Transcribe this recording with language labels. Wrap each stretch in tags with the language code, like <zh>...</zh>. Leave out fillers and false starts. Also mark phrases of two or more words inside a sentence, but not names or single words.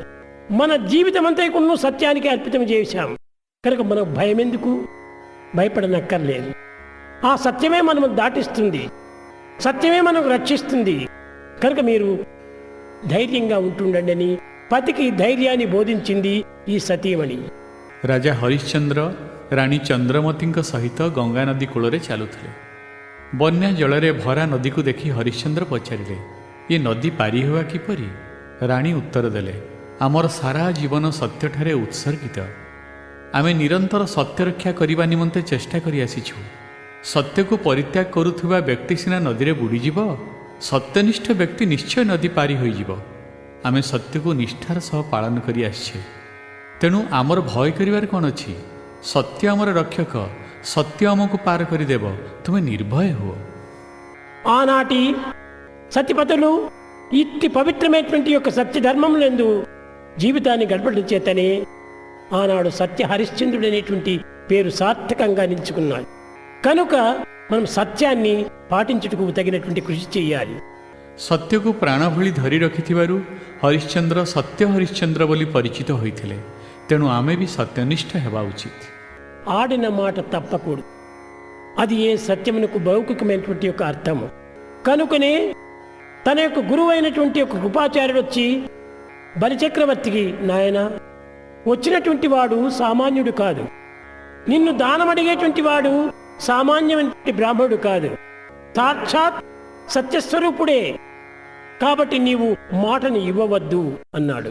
<te>మన జీవితం అంతా కూడా సత్యానికి అర్పితం చేశాం కనుక మనకు భయం ఎందుకు? భయపడనక్కర్లేదు. ఆ సత్యమే మనం దాటిస్తుంది, సత్యమే మనకు రక్షిస్తుంది. కనుక మీరు ధైర్యంగా ఉంటుండండి అని పతికి ధైర్యాన్ని బోధించింది ఈ సతీమణి.</te> <or>ରାଜା ହରିଶ୍ଚନ୍ଦ୍ର ରାଣୀ ଚନ୍ଦ୍ରମତୀଙ୍କ ସହିତ ଗଙ୍ଗା ନଦୀ କୂଳରେ ଚାଲୁଥିଲେ। ବନ୍ୟା ଜଳରେ ଭରା ନଦୀକୁ ଦେଖି ହରିଶ୍ଚନ୍ଦ୍ର ପଚାରିଲେ, ଏ ନଦୀ ପାରି ହେବା କିପରି? ରାଣୀ ଉତ୍ତର ଦେଲେ, ଆମର ସାରା ଜୀବନ ସତ୍ୟଠାରେ ଉତ୍ସର୍ଗିତ। ଆମେ ନିରନ୍ତର ସତ୍ୟ ରକ୍ଷା କରିବା ନିମନ୍ତେ ଚେଷ୍ଟା କରି ଆସିଛୁ। ସତ୍ୟକୁ ପରିତ୍ୟାଗ କରୁଥିବା ବ୍ୟକ୍ତି ସିନା ନଦୀରେ ବୁଡ଼ିଯିବ, ସତ୍ୟନିଷ୍ଠ ବ୍ୟକ୍ତି ନିଶ୍ଚୟ ନଦୀ ପାରି ହୋଇଯିବ। ଆମେ ସତ୍ୟକୁ ନିଷ୍ଠାର ସହ ପାଳନ କରି ଆସିଛେ। ତେଣୁ ଆମର ଭୟ କରିବାର କ'ଣ ଅଛି? ସତ୍ୟ ଆମର ରକ୍ଷକ, ସତ୍ୟ ଆମକୁ ପାର କରିଦେବ, ତୁମେ ନିର୍ଭୟ ହୁଅ।</or> <te>ఆనాటి సత్యపతులు ఇట్టి పవిత్రమైనటువంటి యొక్క సత్యధర్మములందు జీవితాన్ని గడపడం చేతనే ఆనాడు సత్య హరిశ్చంద్రుడు అనేటువంటి పేరు సార్థకంగా నిలుచుకున్నాడు. కనుక మనం సత్యాన్ని పాటించుటకు తగినటువంటి కృషి చేయాలి.</te> <or>ସତ୍ୟକୁ ପ୍ରାଣ ଭଳି ଧରି ରଖିଥିବାରୁ ହରିଶ୍ଚନ୍ଦ୍ର ସତ୍ୟ ହରିଶ୍ଚନ୍ଦ୍ର ବୋଲି ପରିଚିତ ହୋଇଥିଲେ। ତେଣୁ ଆମେ ବି ସତ୍ୟନିଷ୍ଠ ହେବା ଉଚିତ।</or> <te>ఆడిన మాట తప్పకూడదు. అది ఏ సత్యమునకు భౌతికమైనటువంటి యొక్క అర్థము. కనుకనే తన యొక్క గురువు అయినటువంటి ఒక కృపాచార్యుడు వచ్చి బలిచక్రవర్తికి, నాయన, వచ్చినటువంటి వాడు సామాన్యుడు కాదు, నిన్ను దానం అడిగేటువంటి వాడు సామాన్యమైన బ్రాహ్మణుడు కాదు, సాక్షాత్ సత్యస్వరూపుడే, కాబట్టి నీవు మాటని ఇవ్వవద్దు అన్నాడు.</te>